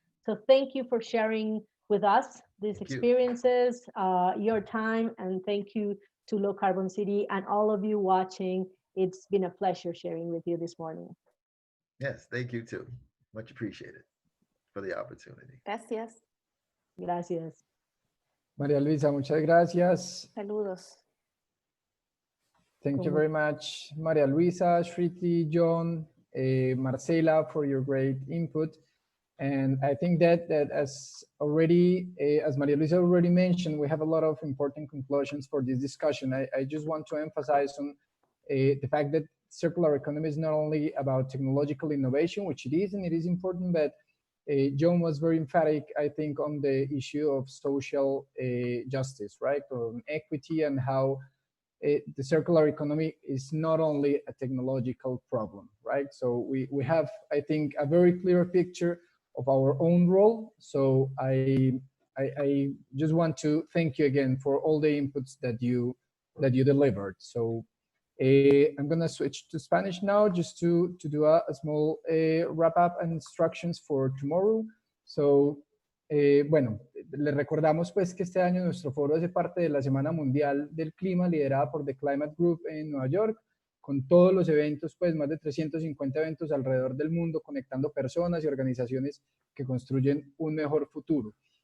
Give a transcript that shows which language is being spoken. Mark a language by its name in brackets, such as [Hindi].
[English] So thank you for sharing with us these experiences, your time, and thank you to Low Carbon City and all of you watching. It's been a pleasure sharing with you this morning. Yes, thank you too. Much appreciated for the opportunity. [Spanish] Gracias. Gracias. María Luisa, muchas gracias. Saludos. [English] Thank you very much, María Luisa, Shriti, John, Marcela, for your great input. And I think that as María Luisa already mentioned, we have a lot of important conclusions for this discussion. I just want to emphasize on the fact that circular economy is not only about technological innovation, which it is, and it is important, but John was very emphatic, I think, on the issue of social justice, right? On equity and how the circular economy is not only a technological problem, right? So we have, I think, a very clear picture of our own role. So I just want to thank you again for all the inputs that you delivered. So I'm gonna switch to Spanish now just to do a small wrap up and instructions for tomorrow. [Spanish] So bueno, les recordamos pues que este año nuestro foro hace parte de la Semana Mundial del Clima liderada por The Climate Group en Nueva York, con todos los eventos, pues más de 350 eventos alrededor del mundo, conectando personas y organizaciones que construyen un mejor futuro.